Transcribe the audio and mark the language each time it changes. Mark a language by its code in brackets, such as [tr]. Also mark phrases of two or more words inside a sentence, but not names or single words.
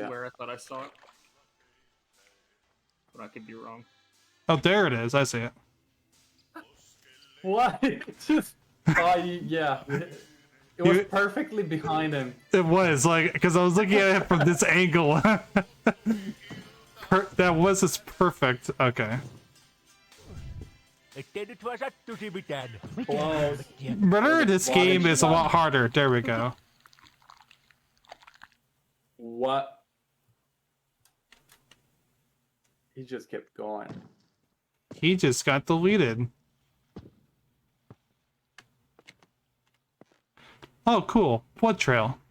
[en] swear I thought I saw it. But I could be wrong. Oh, there it is. I see it. What? Just. Yeah. It was You- perfectly behind him. It was like because I was looking at it from this angle. That was just perfect. Okay. [fi] Ettei nyt vaan sattuisi mitään. [en] Close. Remember, this game is a lot harder. There we go. What? He just kept going. He just got deleted. Oh, cool. Blood trail.